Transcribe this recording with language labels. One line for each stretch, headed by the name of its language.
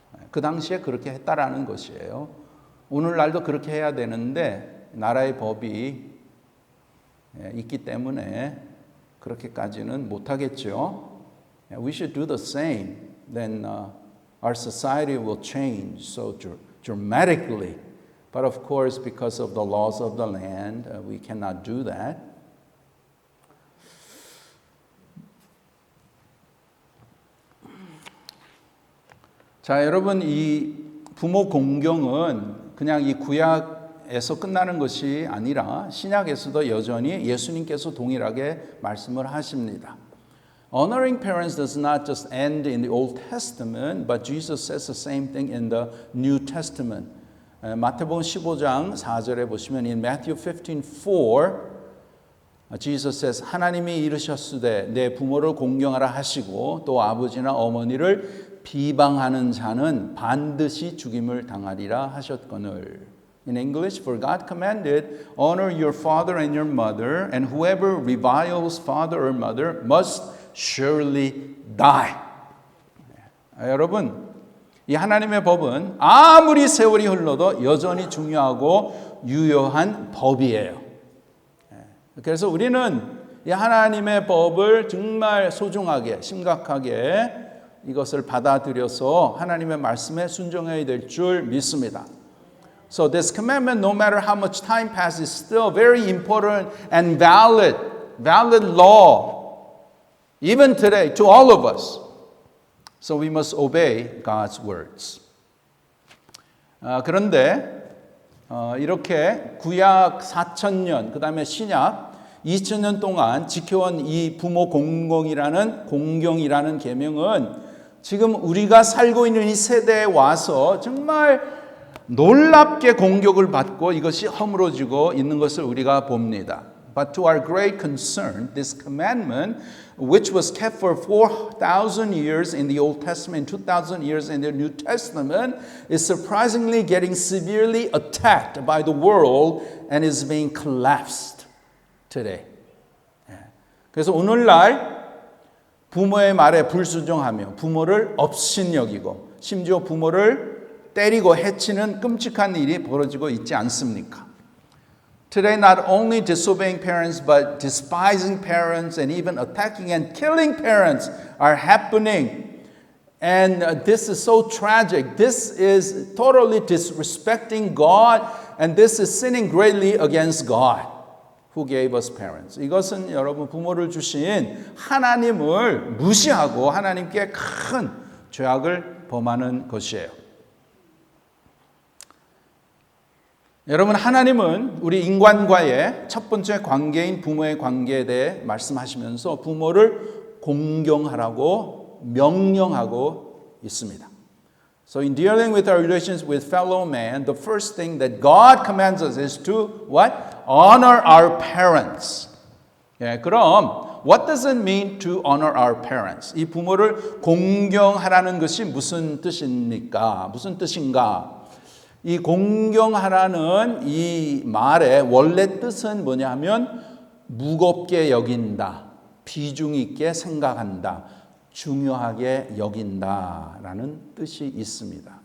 Korean: 그 당시에 그렇게 했다라는 것이에요. 오늘날도 그렇게 해야 되는데 나라의 법이 있기 때문에 그렇게까지는 못하겠죠.
English: We should do the same. Then our society will change so dramatically. But of course, because of the laws of the land, we cannot do that.
Korean: 자, 여러분, 이 부모 공경은 그냥 이 구약에서 끝나는 것이 아니라 신약에서도 여전히 예수님께서 동일하게 말씀을 하십니다.
English: Honoring parents does not just end in the Old Testament, but Jesus says the same thing in the New Testament.
Korean: 마태복음 15장 4절에 보시면
English: in Matthew 15:4 Jesus says
Korean: 하나님이 이르셨으되 내 부모를 공경하라 하시고 또 아버지나 어머니를 비방하는 자는 반드시 죽임을 당하리라 하셨거늘.
English: In English, for God commanded, honor your father and your mother, and whoever reviles father or mother must surely die.
Korean: 여러분, 이 하나님의 법은 아무리 세월이 흘러도 여전히 중요하고 유효한 법이에요. 그래서 우리는 이 하나님의 법을 정말 소중하게, 심각하게 이것을 받아들여서 하나님의 말씀에 순종해야 될 줄 믿습니다.
English: So this commandment, no matter how much time passes, is still very important and valid law, even today, to all of us. So we must obey God's words.
Korean: 그런데 이렇게 구약 4,000년, 그 다음에 신약 2,000년 동안 지켜온 이 부모 공경이라는 계명은 지금 우리가 살고 있는 이 세대에 와서 정말 놀랍게 공격을 받고 이것이 허물어지고 있는 것을 우리가 봅니다.
English: But to our great concern, this commandment, which was kept for 4,000 years in the Old Testament, 2,000 years in the New Testament, is surprisingly getting severely attacked by the world and is being collapsed today.
Korean: 그래서 오늘날 부모의 말에 불순종하며 부모를 업신여기고 심지어 부모를 때리고 해치는 끔찍한 일이 벌어지고 있지 않습니까?
English: Today, not only disobeying parents, but despising parents and even attacking and killing parents are happening. And this is so tragic. This is totally disrespecting God, and this is sinning greatly against God, who gave us parents.
Korean: 이것은 여러분 부모를 주신 하나님을 무시하고 하나님께 큰 죄악을 범하는 것이에요. 여러분, 하나님은 우리 인간과의 첫 번째 관계인 부모의 관계에 대해 말씀하시면서 부모를 공경하라고 명령하고 있습니다.
English: So in dealing with our relations with fellow man, the first thing that God commands us is to what? Honor our parents.
Korean: 예, 그럼
English: what does it mean to honor our parents?
Korean: 이 부모를 공경하라는 것이 무슨 뜻입니까? 무슨 뜻인가? 이 공경하라는 이 말의 원래 뜻은 뭐냐면 무겁게 여긴다, 비중 있게 생각한다, 중요하게 여긴다라는 뜻이 있습니다.